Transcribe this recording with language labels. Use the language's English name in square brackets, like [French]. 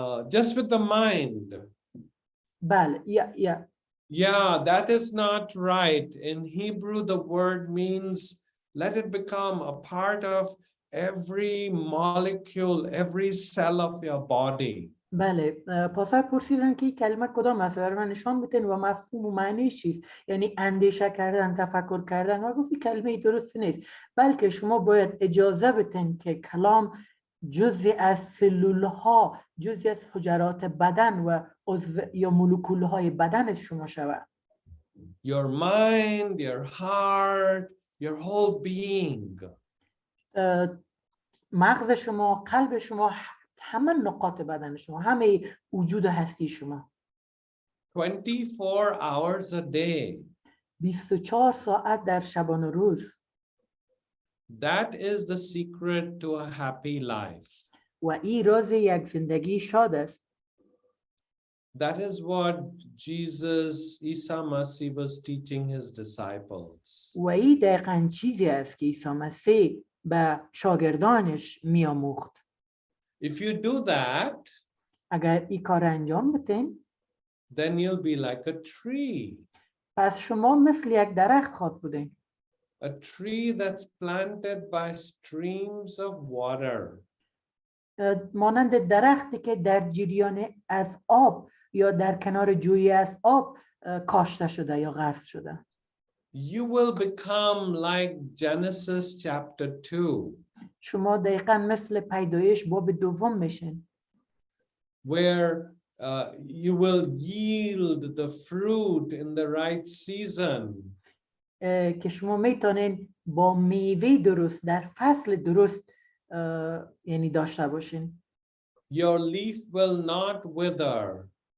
[English] Just with the mind. [Persian] بله. [English] Yeah. Yeah, that is not right. In Hebrew, the word means let it become a part of every molecule, every cell of your body. [Persian] بله پاسخ پرسیدن که کلمه کدام است و من نشان بدین و مفهوم و معنیش چیست، یعنی اندیشه کردن، تفکر کردن. و گفتی کلمه درست نیست، بلکه شما باید اجازه بدین که کلام جزئی از سلول ها، جزئی از حجرات بدن و یا مولکول های بدن شما شود. [English] Your mind, your heart, your whole being. [Persian] مغز شما، قلب شما، همه نقاط بدن شما، همه وجود هستی شما. [English] 24 hours a day. [Persian] 24 ساعت در شبانه روز. [English] That is the secret to a happy life. [Persian] و این راز یک زندگی شاد است. [English] That is what Jesus, Isa Masih, was teaching his disciples. [Persian] و این دقیقاً چیزی است که عیسی مسیح به شاگردانش میآموخت. [English] If you do that, [Persian] اگر این کار انجام بدین، [English] then you'll be like a tree. [Persian] پس شما مثل یک درخت خواهد بودین. [English] A tree that's planted by streams of water. [Persian] مانند درختی که در جریان از آب یا در کنار جویی از آب کاشته شده یا غرس شده. [English] You will become like Genesis chapter 2. [Persian] شما دقیقاً مثل پیدایش باب دوم میشین. [English] Where you will yield the fruit in the right season. [Persian] که شما میتونین با میوه درست در فصل درست یعنی داشته باشین. [English] Your leaf will not wither.